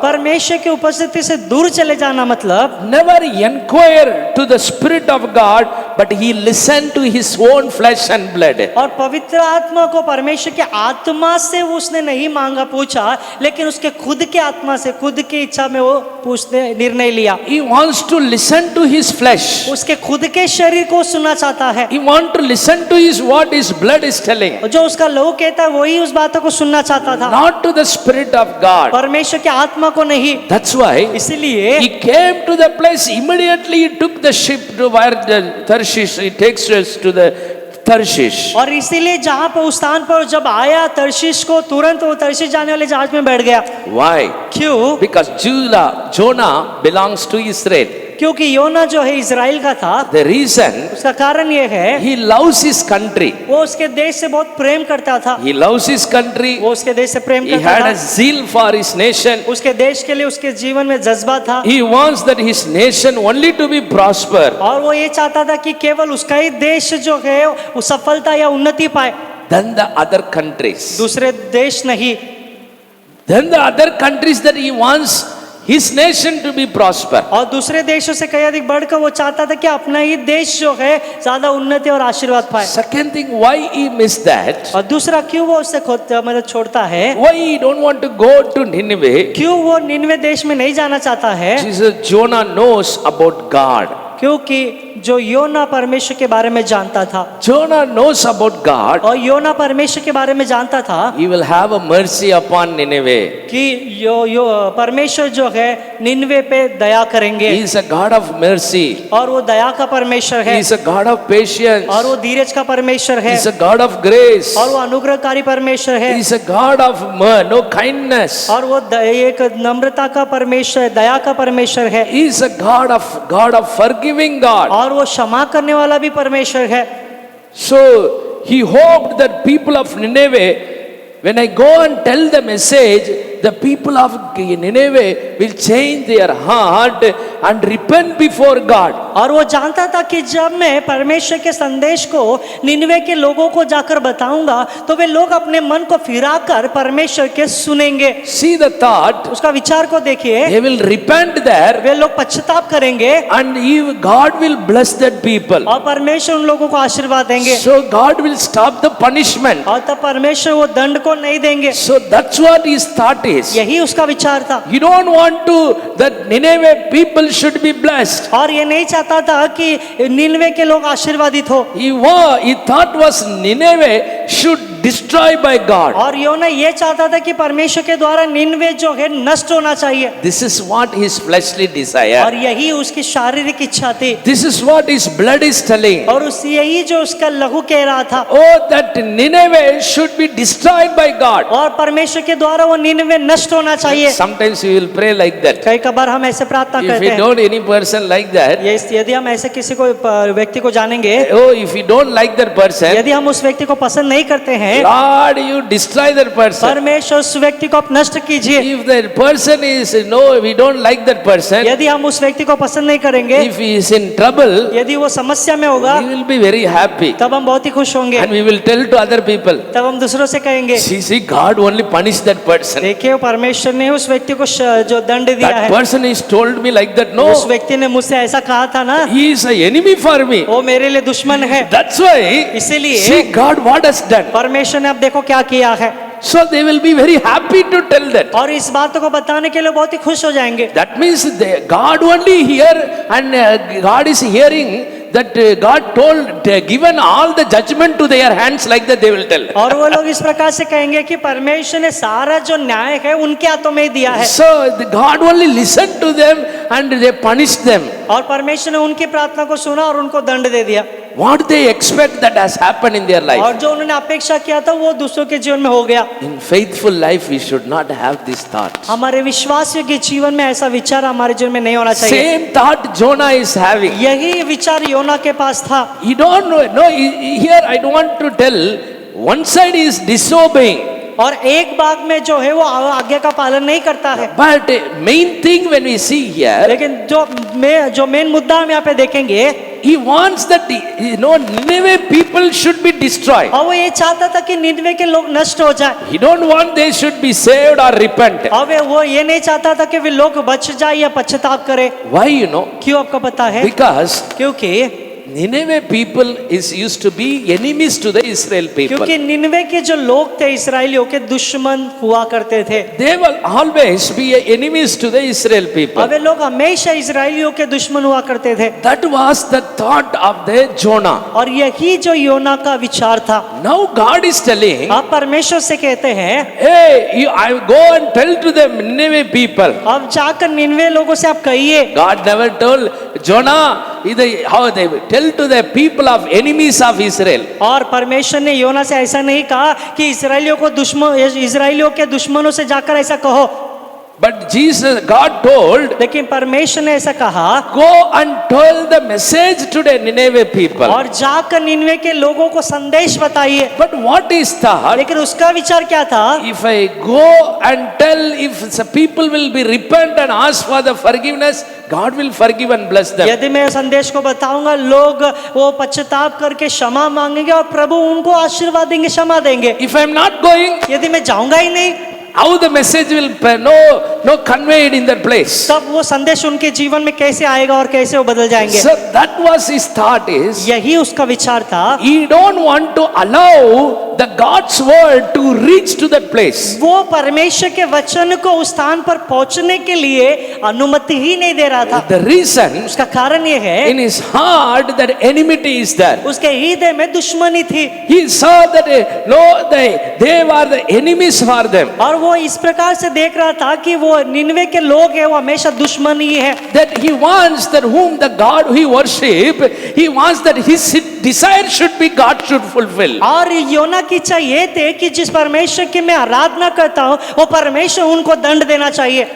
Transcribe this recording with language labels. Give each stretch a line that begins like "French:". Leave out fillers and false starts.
Hindi: परमेश्वर की उपस्थिति से दूर चले जाना मतलब
English: never inquire to the Spirit of God, but he listened to his own flesh and blood.
Hindi: और पवित्र आत्मा को परमेश्वर के आत्मा से उसने नहीं मांगा पूछा लेकिन उसके खुद के आत्मा से खुद की इच्छा में वो पूछने निर्णय लिया।
English: He wants to listen to his flesh.
Hindi: उसके खुद के शरीर को सुनना चाहता है।
English: He want to listen to his what his blood is telling.
Hindi: जो उसका लहू कहता है वही उस बातों को सुनना चाहता था।
English: Not to the Spirit of God.
Hindi: परमेश्वर के आत्मा को नहीं।
English: That's why
Hindi: इसीलिए
English: he came to the place. Immediately he took the ship to where the Tarshish. He takes us to the Tarshish.
Hindi: और इसीलिए जहाँ पर उस स्थान पर जब आया तर्शीश को तुरंत वो तर्शीश जाने वाले जहाज में बैठ गया।
English: Why?
Hindi: क्यों?
English: Because Jonah belongs to Israel.
Hindi: क्योंकि योना जो है इजराइल का था।
English: The reason,
Hindi: उसका कारण ये है
English: he loves his country.
Hindi: वो उसके देश से बहुत प्रेम करता था।
English: He loves his country.
Hindi: वो उसके देश से प्रेम
English: He
Hindi: करता
English: had a
Hindi: था।
English: zeal for his nation.
Hindi: उसके देश के लिए उसके जीवन में जज्बा था।
English: He wants that his nation only to be prosper.
Hindi: और वो ये चाहता था कि केवल उसका ही देश जो है वो सफलता या उन्नति पाए,
English: Then the other countries.
Hindi: दूसरे देश नहीं।
English: Then the other countries that he wants his nation to be prosper.
Hindi: और दूसरे देशों से कहीं अधिक बढ़कर वो चाहता था कि अपना ही देश जो है ज्यादा उन्नति और आशीर्वाद पाए।
English: Second thing, why he missed that?
Hindi: और दूसरा क्यों वो उससे मतलब छोड़ता है?
English: Why he don't want to go to Nineveh?
Hindi: क्यों वो निनवे देश में नहीं जाना चाहता है?
English: Jesus, Jonah knows about God.
Hindi: क्योंकि जो योना परमेश्वर के बारे में जानता था।
English: Jonah knows about God.
Hindi: और योना परमेश्वर के बारे में जानता था
English: He will have a mercy upon Nineveh.
Hindi: कि यो परमेश्वर जो है निनवे पे दया करेंगे।
English: He is a God of mercy.
Hindi: और वो दया का परमेश्वर है।
English: He is a God of patience.
Hindi: और वो धीरज का परमेश्वर
English: He
Hindi: है।
English: is a God of grace.
Hindi: और वो अनुग्रहकारी परमेश्वर है।
English: He is a God of no kindness.
Hindi: और वो एक नम्रता का परमेश्वर, दया का परमेश्वर है।
English: He is a God of forgiving God.
Hindi: और वो क्षमा करने वाला भी परमेश्वर है।
English: So he hoped that people of Nineveh, when I go and tell the message, the people of Nineveh will change their heart and repent before God.
Hindi: और वो जानता था कि जब मैं परमेश्वर के संदेश को निनवे के लोगों को जाकर बताऊंगा तो वे लोग अपने मन को फिराकर परमेश्वर के सुनेंगे।
English: See the thought.
Hindi: उसका विचार को देखिए।
English: They will repent there
Hindi: वे लोग पश्चाताप करेंगे
English: and God will bless that people.
Hindi: और परमेश्वर उन लोगों को आशीर्वाद देंगे।
English: So God will stop the punishment.
Hindi: और तब परमेश्वर वो दंड को नहीं देंगे।
English: So that's what his thought is.
Hindi: यही उसका विचार था।
English: You don't want to that Nineveh people should be blessed.
Hindi: और ये नहीं चाहता था कि निनवे के लोग आशीर्वादित हो।
English: He thought was Nineveh should destroyed by God.
Hindi: और योना ये चाहता था कि परमेश्वर के द्वारा निनवे जो है नष्ट होना चाहिए,
English: This is what his fleshly
Hindi: और
English: desire.
Hindi: यही उसकी शारीरिक इच्छा थी,
English: This is what his blood is telling.
Hindi: और उस यही जो उसका लहू कह रहा था।
English: Oh, that Nineveh should be destroyed by God.
Hindi: और परमेश्वर के द्वारा वो निनवे नष्ट होना चाहिए।
English: Sometimes we will pray like that.
Hindi: कई कबार हम ऐसे प्रार्थना
English: If
Hindi: करते
English: we
Hindi: हैं,
English: don't any person like that,
Hindi: ये यदि हम ऐसे किसी को व्यक्ति को जानेंगे,
English: oh, if we don't like that person,
Hindi: यदि हम उस व्यक्ति को पसंद नहीं करते हैं,
English: Lord, you destroy that person.
Hindi: परमेश्वर उस व्यक्ति को आप नष्ट कीजिए।
English: If that person is, no, we don't like that person,
Hindi: यदि हम उस व्यक्ति को पसंद नहीं करेंगे,
English: if he is in trouble,
Hindi: यदि वो समस्या में होगा,
English: we will be very happy.
Hindi: तब हम बहुत ही खुश होंगे,
English: And we will tell to other people,
Hindi: तब हम दूसरों से कहेंगे,
English: see, God only punished that person.
Hindi: देखिए परमेश्वर ने उस व्यक्ति को जो दंड दिया
English: That
Hindi: है,
English: person is told me like that.
Hindi: उस
English: No,
Hindi: व्यक्ति ने मुझसे ऐसा कहा था ना,
English: he is an enemy for me.
Hindi: वो मेरे लिए दुश्मन है।
English: That's why,
Hindi: इसीलिए
English: see God what has done.
Hindi: परमेश्वर ने अब देखो क्या किया है,
English: So they will be very happy to tell that.
Hindi: और इस बात को बताने के लिए बहुत ही खुश हो जाएंगे।
English: That means God only hear, and God is hearing that God told, given all the judgment to their hands, like that they will tell.
Hindi: और वो लोग इस प्रकार से कहेंगे कि परमेश्वर ने सारा जो न्याय है उनके हाथों में ही दिया है,
English: So God only listened to them and they punished them.
Hindi: और परमेश्वर ने उनकी प्रार्थना को सुना और उनको दंड दे दिया।
English: What they expect that has happened in their life.
Hindi: और जो उन्होंने अपेक्षा किया था वो दूसरों के जीवन में हो गया।
English: In faithful life, we should not have this thought.
Hindi: हमारे विश्वासियों के जीवन में ऐसा विचार हमारे जीवन में नहीं होना चाहिए।
English: Same thought Jonah is having.
Hindi: यही विचार योना के पास था।
English: You don't know. No, here I don't want to tell. One side is disobeying.
Hindi: और एक भाग में जो है वो आज्ञा का पालन नहीं करता है,
English: But main thing when we see here,
Hindi: लेकिन जो मेन मुद्दा हम यहाँ पे देखेंगे,
English: he wants that Nineveh people should be destroyed.
Hindi: और वो ये चाहता था कि निनवे के लोग नष्ट हो जाए।
English: He don't want they should be saved or repent.
Hindi: और वो ये नहीं चाहता था कि वे लोग बच जाए या पश्चाताप करे।
English: Why you know?
Hindi: क्यों आपको पता है?
English: Because
Hindi: क्योंकि
English: Nineveh people is used to be enemies to the Israel people.
Hindi: क्योंकि निनवे के जो लोग थे इस्राएलियों के दुश्मन हुआ करते थे।
English: They will always be enemies to the Israel people.
Hindi: और वे लोग हमेशा इस्राएलियों के दुश्मन हुआ करते थे।
English: That was the thought of the Jonah.
Hindi: और यही जो योना का विचार था।
English: Now God is telling,
Hindi: आप परमेश्वर से कहते हैं,
English: hey, I go and tell to the Nineveh people.
Hindi: अब जाकर निनवे लोगों से आप कहिए।
English: God never told Jonah how they tell to the people of enemies of Israel.
Hindi: और परमेश्वर ने योना से ऐसा नहीं कहा कि इस्राएलियों के दुश्मनों से जाकर ऐसा कहो।
English: But God told,
Hindi: लेकिन परमेश्वर ने ऐसा कहा,
English: go and tell the message to the Nineveh people.
Hindi: और जाकर निनवे के लोगों को संदेश बताइए।
English: But what is thought?
Hindi: लेकिन उसका विचार क्या था?
English: If I go and tell, if the people will be repent and ask for the forgiveness, God will forgive and bless them.
Hindi: यदि मैं संदेश को बताऊंगा, लोग वो पश्चाताप करके क्षमा मांगेंगे और प्रभु उनको आशीर्वाद देंगे, क्षमा देंगे।
English: If I am not going,
Hindi: यदि मैं जाऊंगा ही नहीं,
English: how the message will no conveyed in that place.
Hindi: तब वो संदेश उनके जीवन में कैसे आएगा और कैसे वो बदल जाएंगे?
English: So that was his thought is,
Hindi: यही उसका विचार था।
English: he don't want to allow the God's word to reach to that place.
Hindi: वो परमेश्वर के वचन को उस स्थान पर पहुंचने के लिए अनुमति ही नहीं दे रहा था।
English: The reason,
Hindi: उसका कारण ये है,
English: in his heart that enmity is there.
Hindi: उसके हृदय में दुश्मनी थी।
English: He saw that they were the enemies for them.
Hindi: और वो इस प्रकार से देख रहा था कि वो निनवे के लोग हैं, वो हमेशा दुश्मन ही है।
English: That he wants that whom the God he worship, he wants that his desire should be God should fulfill.
Hindi: और योना की इच्छा ये थे कि जिस परमेश्वर की मैं आराधना करता हूँ, वो परमेश्वर उनको दंड देना चाहिए।